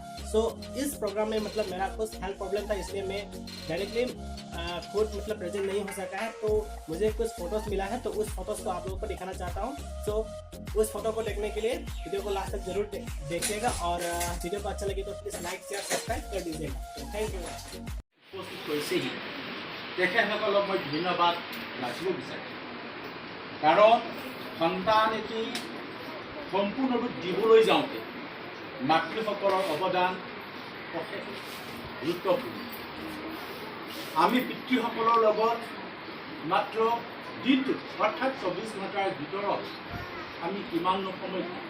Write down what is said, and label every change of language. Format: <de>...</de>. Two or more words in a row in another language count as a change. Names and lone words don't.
<hi>इस प्रोग्राम में मतलब मेरा कुछ</hi> <en>health problem</en> <hi>था इसलिए मैं डायरेक्टली खुद मतलब प्रेजेंट नहीं हो सका है, तो मुझे कुछ फोटोज मिला है तो उस फोटोज को आप लोगों को दिखाना चाहता हूँ। उस फोटो को देखने के लिए वीडियो को लास्ट तक जरूर देखिएगा और वीडियो को अच्छा लगे तो</hi> <en>please like share subscribe</en> <hi>कर दीजिएगा।</hi> <en>thank you.</en> <as>উপস্থিত হৈছেহি তেখেতসকলক মই ধন্যবাদ যাচিব বিচাৰিছোঁ, কাৰণ সন্তান এটি সম্পূৰ্ণ ৰূপ দিবলৈ যাওঁতে মাতৃসকলৰ অৱদান অশেষ গুৰুত্বপূৰ্ণ। আমি পিতৃসকলৰ লগত মাত্ৰ দিনটোত অৰ্থাৎ 24 ঘণ্টাৰ ভিতৰত আমি কিমান সময়</as>